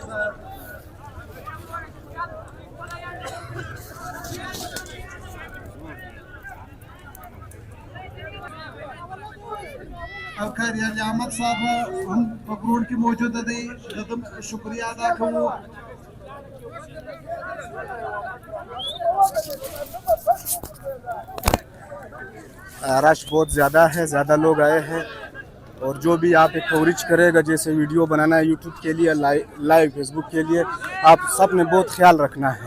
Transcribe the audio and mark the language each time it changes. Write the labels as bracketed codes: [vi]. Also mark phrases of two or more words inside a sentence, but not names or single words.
[ps] او کاری علي احمد صاحب هم په ګروند کې موجود دي، دغه شکریا ادا کوو. [ur] رش بہت زیادہ ہے، زیادہ لوگ آئے ہیں اور جو بھی یہاں پہ کوریج کرے گا، جیسے ویڈیو بنانا ہے یوٹیوب کے لیے، لائیو فیس بک کے لیے، آپ سب نے بہت خیال رکھنا ہے.